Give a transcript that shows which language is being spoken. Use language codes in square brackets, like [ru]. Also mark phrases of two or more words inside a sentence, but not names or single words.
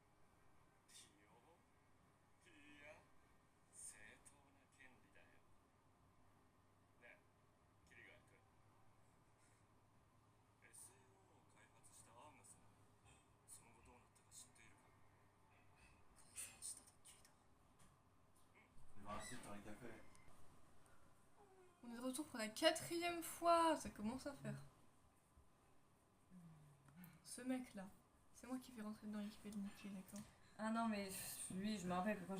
[ja] 利用？いや、正当な権利だよ。ねえ、桐ヶ谷君。SAO を開発したアームさん、その後どうなったか知っているか？解散したと聞いた。 [fr] Je vais rester par un café. On est de retour pour la 4e fois, ça commence à faire. Ce mec là, c'est moi qui vais rentrer dans l'équipe et le niquer, d'accord? Ah non, mais lui, je me rappelle que quand